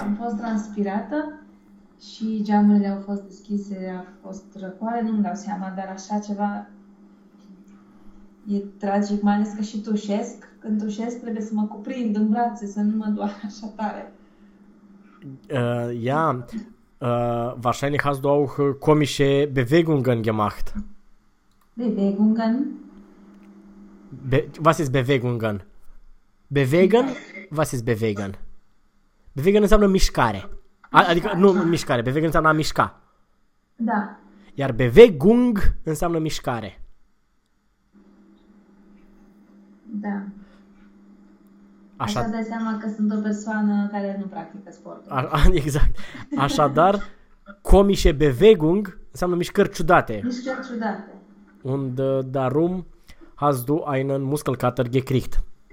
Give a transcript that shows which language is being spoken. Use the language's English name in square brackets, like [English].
[Romanian] am fost transpirată și geamurile au fost deschise, a fost răcoare, nu-mi dau seama, dar așa ceva e tragic, mai ales că și tușesc. când ușesc, trebuie să mă cuprind în brațe, să nu mă doară așa tare. [German] Ja, wahrscheinlich hast du auch komische Bewegungen gemacht. Bewegungen. Was ist Bewegungen? Ich Bewegen? weiß. Was ist Bewegen? [Romanian] Bewegen înseamnă mișcare. Adică, nu Mișcare. mișcare, Bewegen înseamnă a mișca. Da. Iar Bewegung înseamnă mișcare. Da. Așa. Așa dai seama că sunt o persoană care nu practică sportul. Exact. Așadar, comișe Bewegung înseamnă mișcări ciudate. Mișcări ciudate. [German] Und darum hast du einen Muskelkater gekriegt.